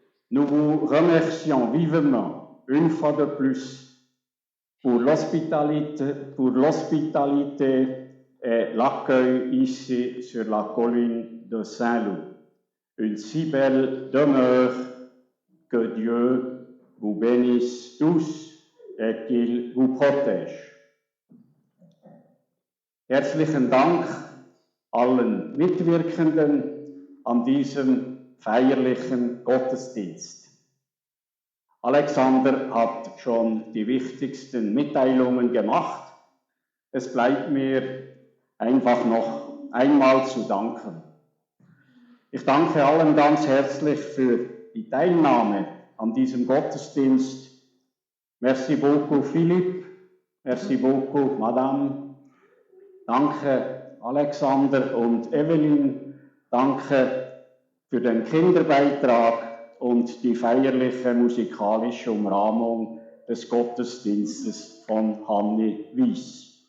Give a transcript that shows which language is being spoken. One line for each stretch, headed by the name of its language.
French: Nous vous remercions vivement, une fois de plus, pour l'hospitalité et l'accueil ici sur la colline de Saint-Loup. Une si belle demeure, que Dieu vous bénisse tous et qu'il vous protège.
German: Herzlichen Dank allen Mitwirkenden an diesem feierlichen Gottesdienst. Alexander hat schon die wichtigsten Mitteilungen gemacht. Es bleibt mir einfach noch einmal zu danken. Ich danke allen ganz herzlich für die Teilnahme an diesem Gottesdienst.
French: Merci beaucoup Philippe, merci beaucoup Madame.
German: Danke Alexander und Evelyn. Danke für den Kinderbeitrag und die feierliche musikalische Umrahmung des Gottesdienstes von Hanni Wies.